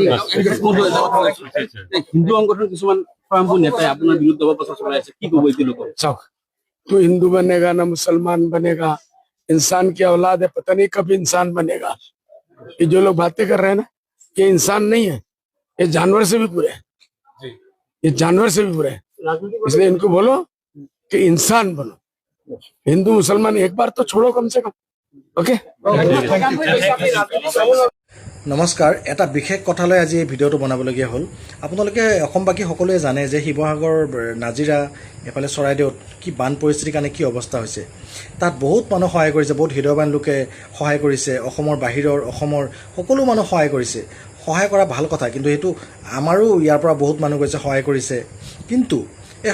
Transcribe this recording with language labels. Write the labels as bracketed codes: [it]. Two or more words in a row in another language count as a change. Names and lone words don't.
[as] হিন্দু সংগঠন কিছুমান স্বয়ংভূ নেতাই আপোনাৰ বিৰুদ্ধে অপপ্ৰচাৰ চলাই আছে কি ক'ব এইটো লোকক [hi] चाक तू हिंदू बनेगा ना मुसलमान बनेगा इंसान की औलाद है पता नहीं कब इंसान बनेगा ये जो लोग बातें कर रहे हैं ना ये इंसान नहीं है ये जानवर से भी बुरे है ये जानवर से भी बुरे है इसलिए इनको बोलो कि इंसान बनो हिंदू मुसलमान एक बार तो छोड़ो कम से कम ओके [as] নমস্কাৰ এটা বিশেষ কথালৈ আজি এই ভিডিঅ'টো বনাবলগীয়া হ'ল আপোনালোকে অসমবাসী সকলোৱে জানে যে শিৱসাগৰ নাজিৰা এফালে চৰাইদেউত কি বান পৰিস্থিতিৰ কাৰণে কি অৱস্থা হৈছে তাত বহুত মানুহ সহায় কৰিছে বহুত হৃদয়বান লোকে সহায় কৰিছে অসমৰ বাহিৰৰ অসমৰ সকলো মানুহ সহায় কৰিছে সহায় কৰা ভাল কথা কিন্তু এইটো আমাৰো ইয়াৰ পৰা বহুত মানুহ গৈছে সহায় কৰিছে কিন্তু এই